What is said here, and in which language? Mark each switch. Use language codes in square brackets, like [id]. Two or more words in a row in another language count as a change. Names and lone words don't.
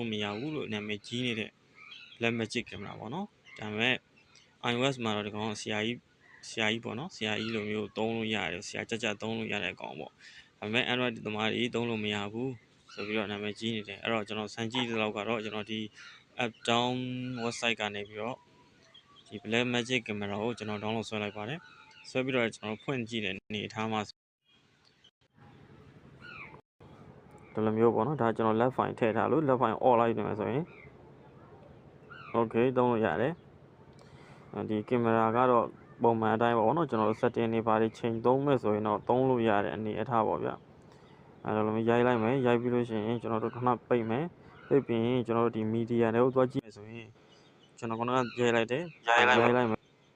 [my] လို့မရဘူးလို့နာမည်ကြီးနေတဲ့ Black Magic ကင်မရာပေါ့နော်ဒါပေမဲ့ iOS မှာတော့ဒီကောင်ဆရာကြီးပေါ့နော်ဆရာကြီးလိုမျိုးသုံးလို့ရတယ်ဆရာကြသုံးလို့ရတဲ့အကောင်ပေါ့ဒါပေမဲ့ Android သမားတွေသုံးလို့မရဘူးဆိုပြီးတော့နာမည်ကြီးနေတယ်အဲ့တော့ကျွန်တော်စမ်းကြည့်တဲ့လောက်ကတော့ကျွန်တော်ဒီ App Down website ကနေပြီးတော့ဒီ Black Magic ကင်မရာကိုကျွန်တော် download ဆွဲလိုက်ပါတယ်ဆွဲပြီးတော့ကျွန်တော်ဖွင့်ကြည့်တဲ့အနေအထားမှာ ဒီလိုမျိုးပေါ့နော်ဒါကျွန်တော် [en] left file [my] ထည့်ထားလို့ [en] left file all [my] လိုက်နေမှာဆိုရင် okay သုံးလို့ရတယ်ဒီကင်မရာကတော့ပုံမှန်အတိုင်းပေါ့နော်ကျွန်တော် setting တွေပါတယ်ချိန်သုံးမဲ့ဆိုရင်တော့သုံးလို့ရတဲ့အနေအထားပေါ့ဗျအဲ့လိုမျိုးရိုက်လိုက်မယ်ရိုက်ပြီးလို့ရှိရင်ကျွန်တော်တို့ခဏပိတ်မယ်ပိတ်ပြီးရင်ကျွန်တော်တို့ဒီ media တွေကိုသွားကြည့်မယ်ဆိုရင်ကျွန်တော်ကရိုက်လိုက်တယ်ရိုက်လိုက်မယ်